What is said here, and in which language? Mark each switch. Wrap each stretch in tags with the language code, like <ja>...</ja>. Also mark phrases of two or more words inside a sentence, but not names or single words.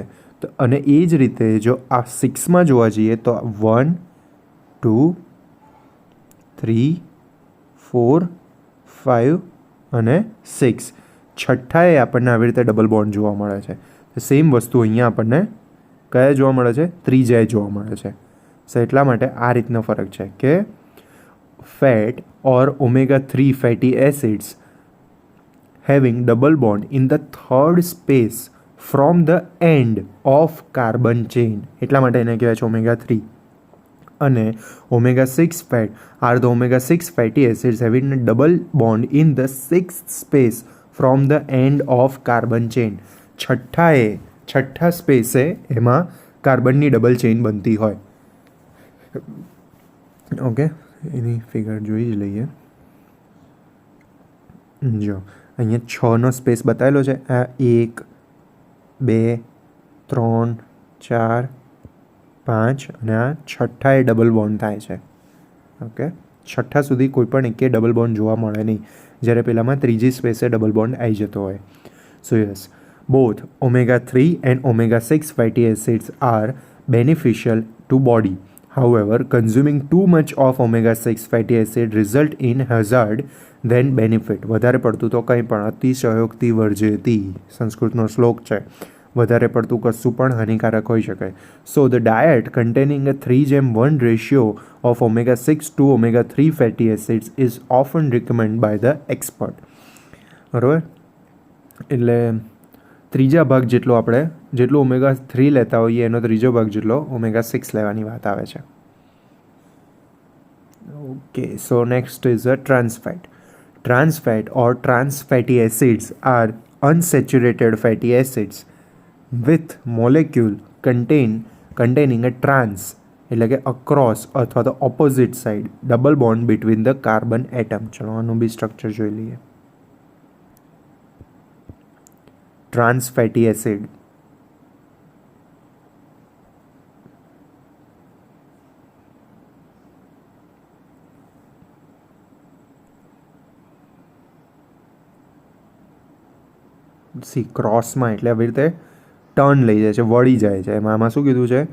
<gu>તો અને એ જ રીતે જો આ 6માં જોવા જઈએ તો 1, 2, 3, 4, 5 અને 6, છઠ્ઠાએ આપણને આવી રીતે</gu> <en>double bond</en> <gu>જોવા મળે છે. તો સેમ વસ્તુ અહીંયા આપણને કયા જોવા મળે છે? ત્રીજાએ જોવા મળે છે. સો એટલા માટે આ રીતનો ફરક છે કે</gu> <en>fat or omega-3 fatty acids having double bond in the third space from the end of carbon chain,</en> <gu>એટલા માટે એને કહેવાય છે omega-3.</gu> <en>અને omega-6 fat are the omega-6 fatty acids having a double bond in the sixth space from the end of carbon chain.</en> <gu>છઠ્ઠા સ્પેસે એમાં કાર્બનની</gu> <en>double chain</en> <gu>બનતી હોય. ઓકે, એની ફિગર જોઈ જ લઈએ. જો અહીંયા 6નો સ્પેસ બતાવેલો છે. આ 1, 2, 3, 4, 5 અને આ છઠ્ઠાએ</gu> <en>double bond</en> <gu>થાય છે. ઓકે, છઠ્ઠા સુધી કોઈ પણ એકે</gu> <en>double bond</en> <gu>જોવા મળે નહીં, જ્યારે પેલામાં ત્રીજી સ્પેસે</gu> <en>double bond</en> <gu>આવી જતો હોય.</gu> <en>so yes, both omega-3 and omega-6 fatty acids are beneficial to body. However, consuming too much of omega-6 fatty acid result in hazard than benefit.</en> <gu>વધારે પડતું તો કંઈ પણ, અતિશયોક્તિ વર્જેતી, સંસ્કૃતનો શ્લોક છે. વધારે પડતું કશું પણ હાનિકારક હોઈ શકે.</gu> <en>so the diet containing a 3:1 ratio of omega-6 to omega-3 fatty acids is often recommended by the expert.</en> <gu>બરાબર, એટલે ત્રીજા ભાગ જેટલો આપણે જેટલું omega-3 લેતા હોઈએ એનો ત્રીજો ભાગ જેટલો omega-6 લેવાની વાત આવે છે.</gu> <en>okay, so next is a trans fat. Trans fat or trans fatty acids are unsaturated fatty acids with molecule containing a trans,</en> <gu>એટલે કે</gu> <en>across</en> <gu>અથવા તો</gu> <en>opposite side double bond between the carbon atom.</en> <gu>ચલો આનું બી સ્ટ્રક્ચર જોઈ લઈએ.</gu> <en>trans fatty acid,</en> <gu>ક્રોસમાં એટલે આવી રીતે ટર્ન લઈ જાય છે, વળી જાય છે. આમાં શું કીધું છે?</gu>